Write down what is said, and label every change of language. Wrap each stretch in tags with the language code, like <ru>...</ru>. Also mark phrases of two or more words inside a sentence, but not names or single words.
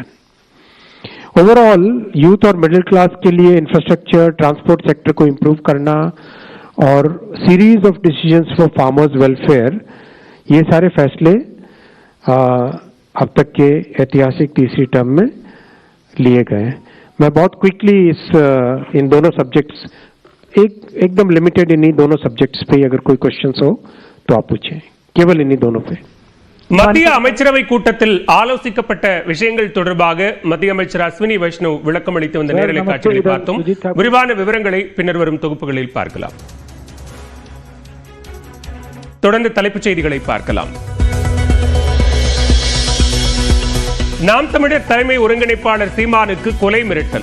<en>overall youth</en> <hi>और</hi> <en>middle class</en> <hi>के लिए</hi> <en>infrastructure, transport sector</en> <hi>को इंप्रूव करना और</hi> <en>series of decisions for farmers welfare,</en> <hi>ये सारे फैसले अब तक के ऐतिहासिक तीसरी टर्म में लिए गए हैं. मैं बहुत क्विकली इन दोनों सब्जेक्ट्स, एकदम लिमिटेड इन्हीं दोनों सब्जेक्ट्स पे अगर कोई क्वेश्चंस हो तो आप पूछें, केवल इन्हीं दोनों पे.</hi> <ta>மத்திய அமைச்சரவை கூட்டத்தில் ஆலோசிக்கப்பட்ட விஷயங்கள் தொடர்பாக மத்திய அமைச்சர் அஸ்வினி வைஷ்ணவ் விளக்கம் அளித்து வந்த நேரலை காட்சிகளை பார்த்தோம். விரிவான விவரங்களை பின்னர் வரும் தொகுப்புகளில் பார்க்கலாம். தொடர்ந்து தலைப்புச் செய்திகளை பார்க்கலாம். நாம் தமிழர் தலைமை ஒருங்கிணைப்பாளர் சீமானுக்கு கொலை மிரட்டல்.</ta>